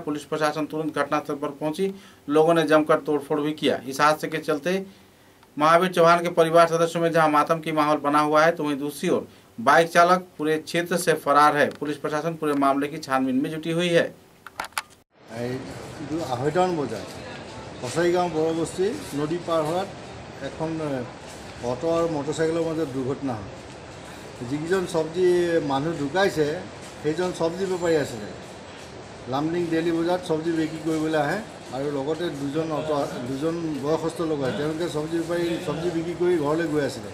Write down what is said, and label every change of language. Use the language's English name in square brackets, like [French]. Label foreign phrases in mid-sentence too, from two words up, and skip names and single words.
[Hindi] पुलिस प्रशासन तुरंत घटनास्थल पर पहुंची, लोगों ने जमकर तोड़फोड़ भी किया। इस हादसे के चलते महावीर चौहान के परिवार सदस्यों में जहां मातम की माहौल बना हुआ है तो वहीं दूसरी ओर बाइक चालक पूरे क्षेत्र से फरार है। पुलिस प्रशासन पूरे मामले की छानबीन में जुटी हुई है। [Assamese] 2:30 বজাত কছাৰীগাঁও বৰবস্তি নদী পাৰ হোৱাত এখন অটো আৰু মটৰচাইকেলৰ মাজত দুৰ্ঘটনা হ'ল। যিকেইজন চব্জি মানুহ ঢুকাইছে সেইজন চব্জি বেপাৰী আছিলে, লামডিং ডেইলি বজাৰত চব্জি বিক্ৰী কৰিবলৈ আহে আৰু লগতে দুজন বয়সস্থ লোক আহে, তেওঁলোকে চব্জি বেপাৰী চব্জি বিক্ৰী কৰি ঘৰলৈ গৈ আছিলে।